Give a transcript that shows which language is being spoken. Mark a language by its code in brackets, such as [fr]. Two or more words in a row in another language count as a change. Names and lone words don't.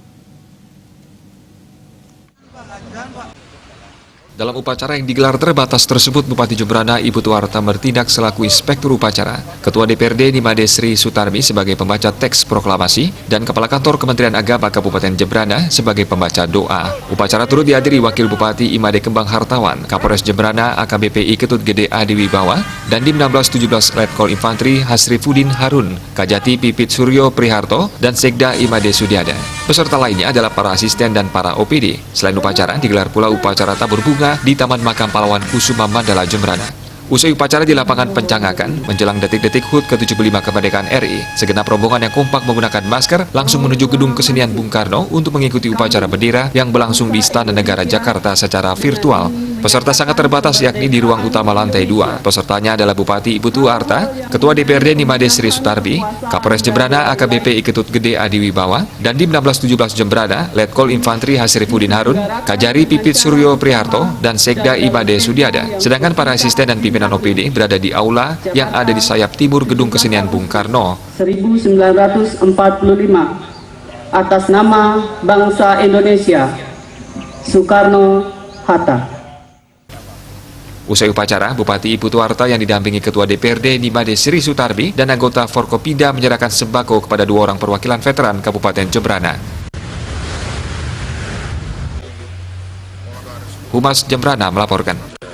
[id] Dalam upacara yang digelar terbatas tersebut, Bupati Jembrana Ibu Tuarta bertindak selaku inspektur upacara, Ketua DPRD Nimade Sri Sutarmi sebagai pembaca teks proklamasi, dan Kepala Kantor Kementerian Agama Kabupaten Jembrana sebagai pembaca doa. Upacara turut dihadiri Wakil Bupati Imade Kembang Hartawan, Kapolres Jembrana AKBP Ketut Gede Adi Wibawa, dan Dim 1617 Letkol Infantri Hasrifuddin Harun, Kajati Pipit Suryo Priharto, dan Sekda Imade Sudiada. Peserta lainnya adalah para asisten dan para OPD. Selain upacara, digelar pula upacara tabur bunga di Taman Makam Pahlawan Kusuma Mandala Jembrana. Usai upacara di lapangan Pencangakan, menjelang detik-detik HUT ke-75 kemerdekaan RI, segenap rombongan yang kompak menggunakan masker langsung menuju Gedung Kesenian Bung Karno untuk mengikuti upacara bendera yang berlangsung di Istana Negara Jakarta secara virtual. Peserta sangat terbatas yakni di ruang utama lantai 2. Pesertanya adalah Bupati Ibu Tuarta, Ketua DPRD Nimade Sri Sutarmi, Kapolres Jembrana AKBP Ketut Gede Adi Wibawa, dan Dim 1617 Jembrana Letkol Infantri Hasrifuddin Harun, Kajari Pipit Suryo Priharto, dan Sekda Imade Sudiada. Sedangkan para asisten dan pimpinan OPD berada di aula yang ada di sayap timur Gedung Kesenian Bung Karno. 1945 atas nama bangsa Indonesia, Soekarno-Hatta. Usai upacara, Bupati Ibu Tuarta yang didampingi Ketua DPRD Nimade Sri Sutarmi dan anggota Forkopimda menyerahkan sembako kepada 2 orang perwakilan veteran Kabupaten Jembrana. Humas Jembrana melaporkan.